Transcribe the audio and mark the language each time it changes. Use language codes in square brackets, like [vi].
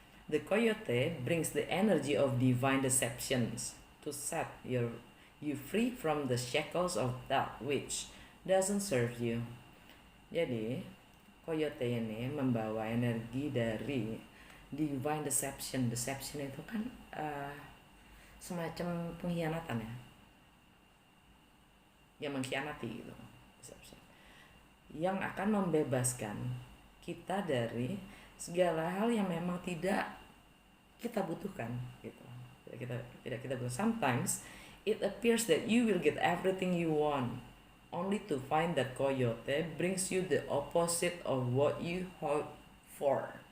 [en] The coyote brings the energy of divine deceptions to set you free from the shackles of that which doesn't serve you. [id] Jadi coyote ini membawa energi dari divine deception. Deception itu kan semacam pengkhianatan ya, yang mengkhianati gitu. Deception yang akan membebaskan kita dari segala hal yang memang tidak kita butuhkan gitu. Tidak kita butuhkan. [en] Sometimes it appears that you will get everything you want, only to find that coyote brings you the opposite of what you hope for.